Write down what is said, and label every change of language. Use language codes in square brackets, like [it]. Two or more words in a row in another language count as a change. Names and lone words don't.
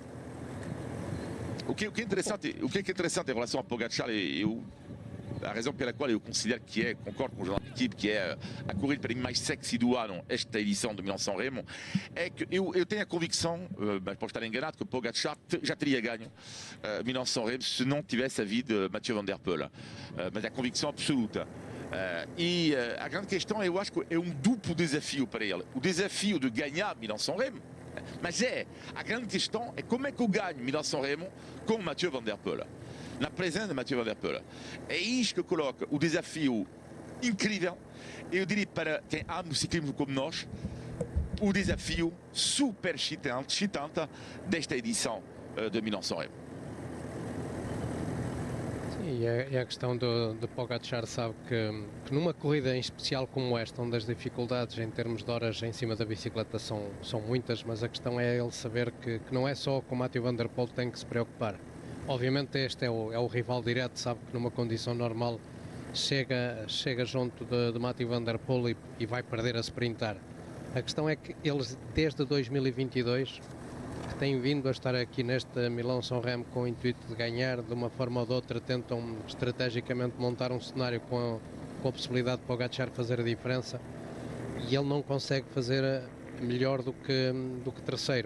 [pt] O que é interessante em relação a Pogačar, a razão pela qual eu considero que concordo com o jornal de equipe, que é a corrida para mim mais sexy do ano, esta edição do Milão-São Remo, é que eu tenho a convicção, mas posso estar enganado, que Pogačar já teria ganho Milão-São Remo se não tivesse havido Mathieu van der Poel. Mas é a convicção absoluta. E a grande questão, eu acho que é um duplo desafio para ele. O desafio de ganhar Milão-São Remo, mas a grande questão é como é que eu ganho Milão-São Remo com Mathieu van der Poel, na presença de Mathieu van der Poel. É isto que coloca o desafio incrível, eu diria, para quem ama o ciclismo como nós, o desafio super excitante desta edição de Milão-São Remo. Sim, e a questão de Pogačar sabe que numa corrida em especial como esta, onde as dificuldades em termos de horas em cima da bicicleta são muitas, mas a questão é ele saber que não é só com Mathieu van der Poel que tem que se preocupar. Obviamente este é o rival direto, sabe que numa condição normal chega junto de Mathieu van der Poel e vai perder a sprintar. A questão é que eles desde 2022 que têm vindo a estar aqui neste Milão-São Remo com o intuito de ganhar, de uma forma ou de outra tentam estrategicamente montar um cenário com a possibilidade de Pogačar fazer a diferença, e ele não consegue fazer melhor do que terceiro.